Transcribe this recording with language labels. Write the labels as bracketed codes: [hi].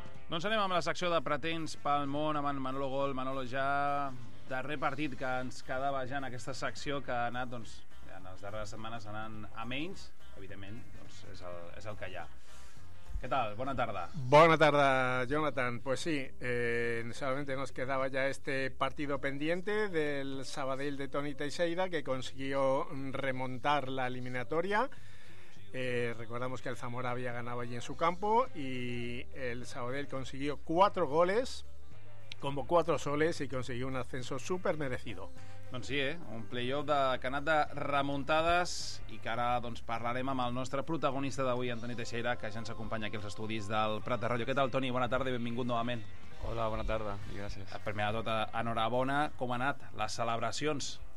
[ca] Doncs anem amb la secció de pretens pel món amb en Manolo Gol. Manolo, ja darrer partit que ens quedava ja en aquesta secció que ha anat, doncs, en les darreres setmanes anant a menys, evidentment, doncs, és el que hi ha. [es] ¿Qué tal? Buena tarde. Buena tarde, Jonathan. Pues sí, solamente nos quedaba ya este partido pendiente del Sabadell de Toni Teixeira, que consiguió remontar la eliminatoria. Recordamos que el Zamora había ganado allí en su campo y el Sabadell consiguió 4 goles, como 4 soles, y consiguió un ascenso súper merecido. [ca] Doncs sí, un play-off de canat de remuntades i que ara doncs, parlarem amb el nostre protagonista d'avui, en Toni Teixeira, que ja ens acompanya aquí als estudis del Prat de Ràdio. Què tal, Toni? Bona tarda i benvingut novament. Hola, bona tarda i gràcies. Primer de tot, enhorabona. Com ha anat les celebracions?